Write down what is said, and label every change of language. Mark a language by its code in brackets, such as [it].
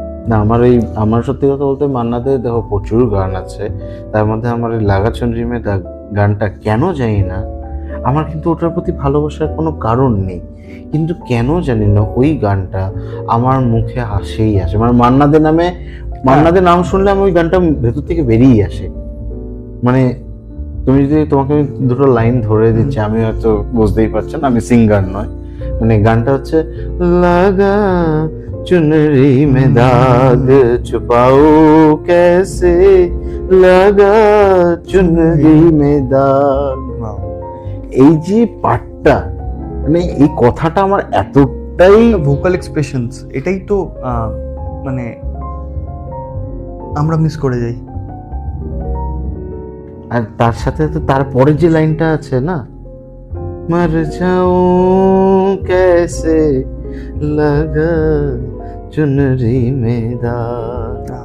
[bn] না, আমার সত্যি কথা বলতে মান্নাদের দেখো প্রচুর গান আছে, তার মধ্যে আমার এই লাগা চুনরি মে দাগ গানটা কেন জানি না, আমার কিন্তু ওটার প্রতি ভালোবাসার কোনো কারণ নেই, কিন্তু কেন জানি না ওই গানটা আমার মুখে আসেই আসে। মানে মান্নাদের নাম শুনলে আমি ওই গানটা ভেতর থেকে বেরিয়ে আসে। মানে তোমাকে আমি দুটো লাইন ধরে দিচ্ছি, আমি হয়তো বুঝতেই পারছেন আমি সিঙ্গার নয়। মানে গানটা হচ্ছে [hi] লাগা चुनरी में दाग छुपाओ कैसे, लगा चुनरी में दाग। [bn] এই যে পার্টটা, মানে এই কথাটা আমার এতটাই ভোকাল এক্সপ্রেশনস, এটাই তো মানে আমরা মিস করে যাই। আর তার সাথে তো তারপরে যে লাইনটা আছে না, [hi] মর যাও कैसे লাগা চুনরি মে দাগ।